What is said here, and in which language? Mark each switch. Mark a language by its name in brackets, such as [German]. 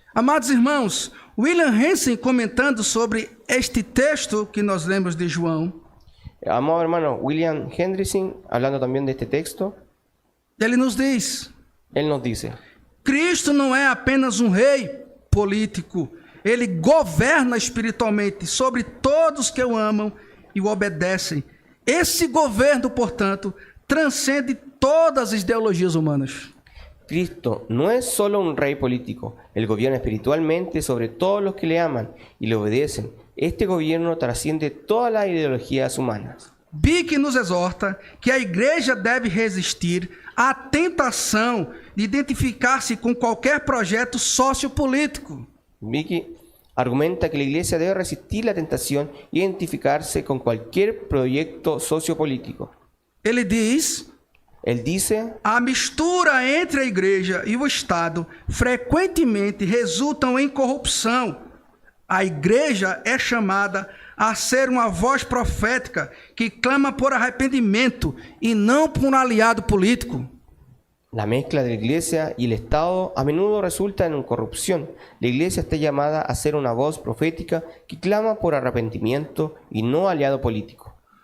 [Portuguese] Amados irmãos, William Hansen comentando sobre este texto que nós lemos de João, [Spanish] Amado hermano William Hendrickson, hablando también de este texto, [Portuguese] ele nos diz: [Spanish] él nos dice: [Portuguese] Cristo não é apenas um rei político, ele governa espiritualmente sobre todos que o amam e o obedecem. Esse governo, portanto, transcende todas as ideologias humanas. [Spanish] Cristo no es solo un rey político, él gobierna espiritualmente sobre todos los que le aman y le obedecen. Este gobierno trasciende todas las ideologías humanas. [Portuguese] Bick nos exorta que a igreja deve resistir à tentação de identificar-se com qualquer projeto sociopolítico. [Spanish] Vicky argumenta que la iglesia debe resistir la tentación y identificarse con cualquier proyecto sociopolítico. Él dice: [Portuguese] a mistura entre a igreja e o Estado frequentemente resultam em corrupção. A igreja é chamada a ser uma voz profética que clama por arrependimento e não por um aliado político. [Spanish] La mezcla de la iglesia y el Estado a menudo resulta en corrupción. La iglesia está llamada a ser una voz profética que clama por arrepentimiento y no aliado político.